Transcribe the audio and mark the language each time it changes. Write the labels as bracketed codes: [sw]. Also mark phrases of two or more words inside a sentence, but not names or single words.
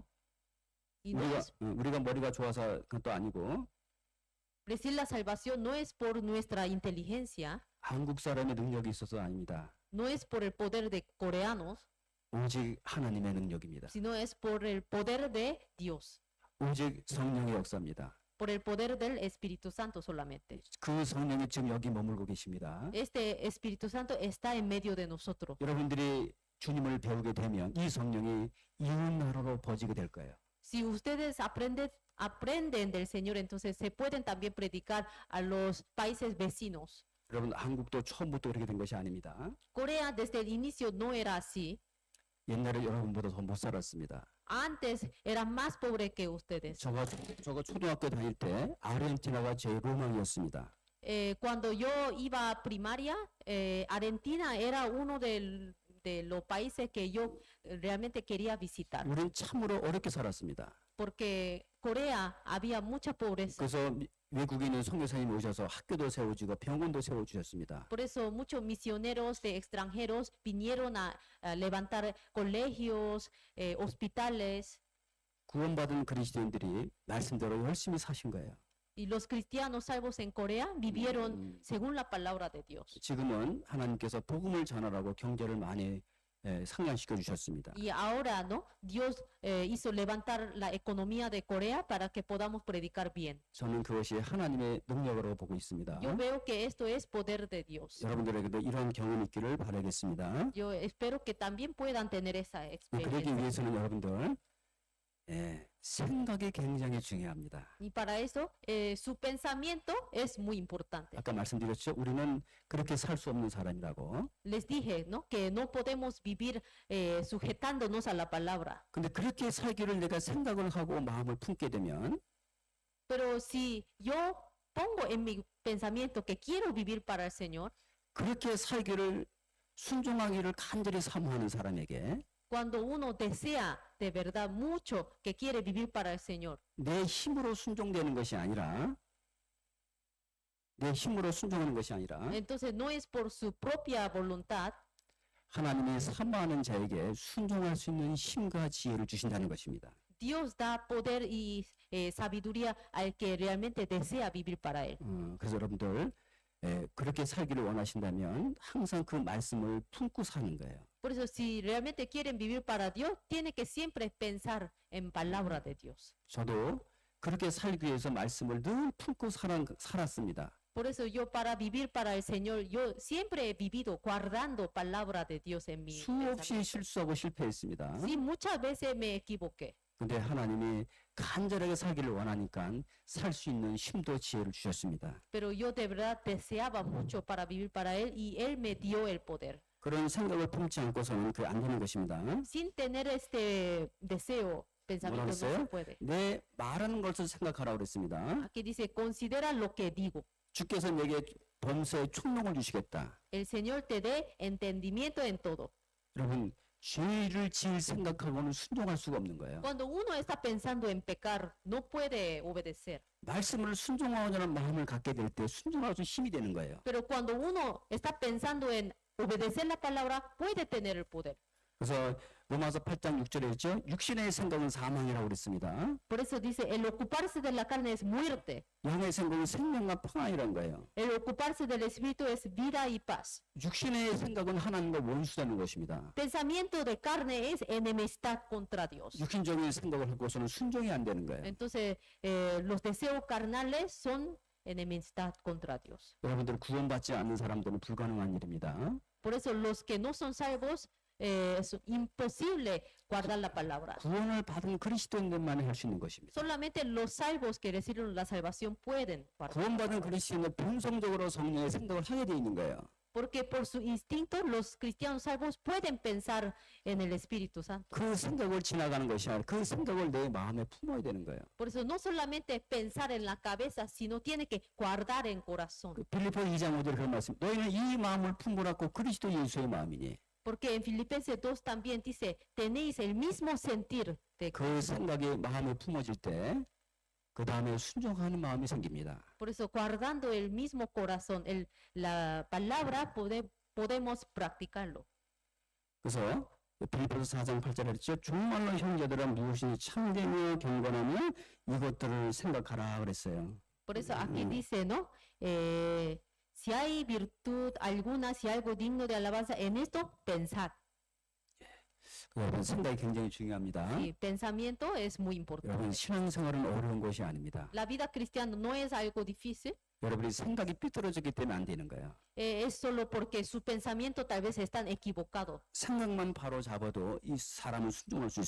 [es] Y no es, [ko] 우리가 머리가 좋아서 그것도 아니고 [es] recibir la salvación no es por nuestra inteligencia, [ko] 한국 사람의 능력이 있어서 아닙니다. [es] no es por el poder de coreanos, [ko] 오직 하나님의 능력입니다. [es] sino es por el poder de Dios, [ko] 오직 성령의 역사입니다. [es] por el poder del Espíritu Santo solamente. [ko] 그 성령이 지금 여기 머물고 계십니다. [es] Este Espíritu Santo está en medio de nosotros. [ko] 여러분들이 주님을 배우게 되면 이 성령이 이웃나라로 퍼지게 될 거예요. [es] Si ustedes aprenden aprenden del Señor, entonces se pueden también predicar a los países vecinos. [ko] 여러분 한국도 처음부터 그렇게 된 것이 아닙니다. [es] Corea desde el inicio no era así. [ko] 옛날에 여러분보다 더 못 살았습니다. [es] Antes era más pobre que ustedes. [ko] 저가 초등학교 다닐 때 아르헨티나가 제 로망이었습니다. [es] Cuando yo iba a primaria, Argentina era uno de los países que yo realmente quería visitar. [ko] 우리는 참으로 어렵게 살았습니다. [es] Porque Corea había mucha pobreza. [ko] 그래서 외국에 있는 선교사님이 오셔서 학교도 세워주고 병원도 세워주셨습니다. [es] Por eso muchos misioneros de extranjeros vinieron a levantar colegios, hospitales, [ko] 구원받은 그리스도인들이 말씀대로 열심히 사신 거예요. [es] y los cristianos salvos en Corea vivieron según la palabra de Dios. [ko] 지금은 하나님께서 복음을 전하라고 경제를 많이 상향시켜 주셨습니다. [es] Y ahora, ¿no? Dios hizo levantar la economía de Corea para que podamos predicar bien. [ko] 저는 그것이 하나님의 능력으로 보고 있습니다. [es] Yo veo que esto es poder de Dios. [ko] 여러분들에게도 이런 경험이 있기를 바라겠습니다. [es] Yo espero que también puedan tener esa [ko] 그러기 [es] experiencia. [ko] 위해서는 여러분들 생각이 굉장히 중요합니다. [es] Y para eso, su pensamiento es muy importante. [ko] 아까 말씀드렸죠. 우리는 그렇게 살 수 없는 사람이라고. [es] Les dije, ¿no? Que no podemos vivir sujetándonos a la palabra. [ko] 근데 그렇게 살기를 내가 생각을 하고 마음을 품게 되면 [es] Pero si yo pongo en mi pensamiento que quiero vivir para el Señor, [ko] 그렇게 살기를 순종하기를 간절히 사모하는 사람에게 [es] cuando uno desea de verdad mucho que quiere vivir para el Señor, [ko] 내 힘으로 순종되는 것이 아니라 내 힘으로 순종하는 것이 아니라 [es] entonces no es por su propia voluntad, [ko] 하나님이 사모하는 자에게 순종할 수 있는 힘과 지혜를 주신다는 것입니다. [es] Dios da poder y sabiduría al que realmente desea vivir para Él. [ko] 그래서 여러분들 그렇게 살기를 원하신다면 항상 그 말씀을 품고 사는 거예요. [es] Por eso, si realmente quieren vivir para Dios, tiene que siempre pensar en palabra de Dios. [ko] 저도 그렇게 살기 위해서 말씀을 늘 품고 살았습니다. [es] Por eso yo para vivir para el Señor, yo siempre he vivido guardando palabra de Dios en mi [ko] 수없이 [es] pensamiento. [ko] 실수하고 실패했습니다. [es] Sí, muchas veces me equivoqué, [ko] 근데 하나님이 간절하게 살기를 원하니까 살 수 있는 힘도 지혜를 주셨습니다. [es] pero yo de verdad deseaba mucho para vivir para Él y Él me dio el poder. [ko] 그런 생각을 품지 않고서는 그게 안 되는 것입니다. [es] Sin tener este deseo, pensamiento no se [ko] 그랬어요? [es] puede. [ko] 내 말하는 것을 생각하라고 그랬습니다. [es] Aquí dice, considera lo que digo. [ko] 주께서 내게 범사의 총명을 주시겠다. [es] El Señor te dé entendimiento en todo. [ko] 여러분, 죄를 지을 생각하고는 순종할 수가 없는 거예요. [es] Cuando uno está pensando en pecar, no puede obedecer. [ko] 말씀을 순종하자는 마음을 갖게 될 때 순종할 수 힘이 되는 거예요. [es] Pero cuando uno está pensando en obedecer la palabra, puede tener el poder. [ko] 그래서 로마서 8장 6절에 있죠. 육신의 생각은 사망이라고 그랬습니다. [es] Por eso dice, el ocuparse de la carne es muerte. [ko] 영의 생각은 생명과 평안이라는 거예요. [es] El ocuparse del espíritu es vida y paz. [ko] 육신의 생각은 하나님과 원수되는 것입니다. [es] Pensamiento de carne es enemistad contra Dios. [ko] 육신적인 생각을 하고서는 순종이 안 되는 거예요. [es] Entonces, los deseos carnales son enemistad contra Dios. [ko] 여러분들 구원받지 않는 사람들은 불가능한 일입니다. [es] Por eso, los que no son salvos, es imposible guardar la palabra. [ko] 구원을 받은 그리스도인들만 할 수 있는 것입니다. [es] Solamente los salvos que recibieron la salvación pueden guardar. [ko] 구원받은 그리스도인은 본성적으로 성령의 생각을 하게 돼 있는 거예요. [es] Porque por su instinto los cristianos salvos pueden pensar en el Espíritu Santo. [ko] 그 생각을 지나가는 것이 아니라 그 생각을 내 마음에 품어야 되는 거예요. [es] Por eso no solamente pensar en la cabeza, sino tiene que guardar en corazón. [ko] 빌립보 2장 5절에 그런 말씀. 너희는 이 마음을 품으라고 그리스도 예수의 마음이니. [es] Porque en Filipenses 2 también dice, tenéis el mismo sentir de [ko] 그 생각이 마음에 품어질 때 그 다음에 순종하는 마음이 생깁니다. [es] Por eso, guardando el mismo corazón, la palabra, podemos practicarlo. [ko] 그래서 빌립보서 4장 8절에 했죠. 정말로 형제들은 무엇이 참되며 경건하며 이것들을 생각하라 그랬어요. [es] Por eso aquí dice, ¿no? Si hay virtud alguna, si algo digno de alabanza, en esto pensad. [ko] 여러분 생각이 굉장히 중요합니다. [es] Sí, pensamiento es muy [ko] 여러분 [es] importante. [ko] 신앙생활은 어려운 것이 아닙니다. [es] La vida cristiana no es algo difícil. [ko] 여러분이 생각이 삐뚤어졌기 때문에 안 되는 거예요. [es] Es solo porque sus pensamientos tal vez están equivocados. [ko] 생각만 바로 잡아도 이 사람은 순종할 수